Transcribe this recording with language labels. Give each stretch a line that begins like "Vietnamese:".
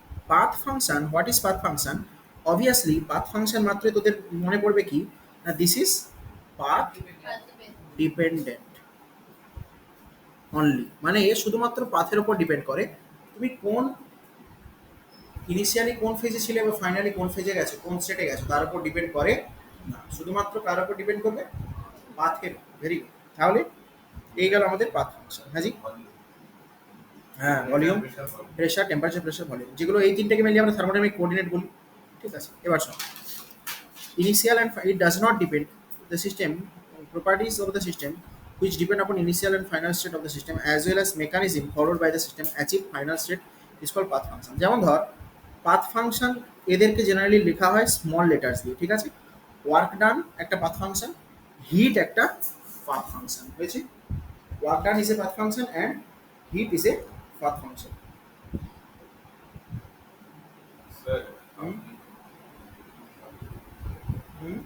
Bangla: Path function, what is path function? Obviously path function মাত্রই তোদের মনে পড়বে কি না,
English: this is path dependent only,
Bangla: মানে এ শুধুমাত্র পাথের উপর ডিপেন্ড করে তুমি কোন ইনিশিয়ালি কোন ফেজে ছিলে বা ফাইনালি কোন ফেজে গেছো, কোন স্টেটে গেছো তার উপর ডিপেন্ড করে না, শুধুমাত্র কার উপর ডিপেন্ড করবে, পাথের। ভেরি গুড, তাহলে এই গেল আমাদের পাথ ফাংশন। হ্যাঁ জি, হ্যাঁ volume, pressure, temperature, pressure, volume, যেগুলো এই তিনটাকে মিলিয়ে আমরা থার্মোডাইনামিক কোঅর্ডিনেট বলি, ঠিক আছে। এবার শোন,
English: initial and it does not depend the system properties of the system which depend upon initial and final state of the system as well as mechanism followed by the system achieve final state is called path function।
Bangla: যেমন ধর path function এদেরকে generally লেখা হয় small letters দিয়ে, ঠিক আছে? Work done একটা path function, hit একটা পাথ ফাংশন হয়েছে।
English: Work done is a path function and heat is a path function.
Bangla: Sir, hmm hmm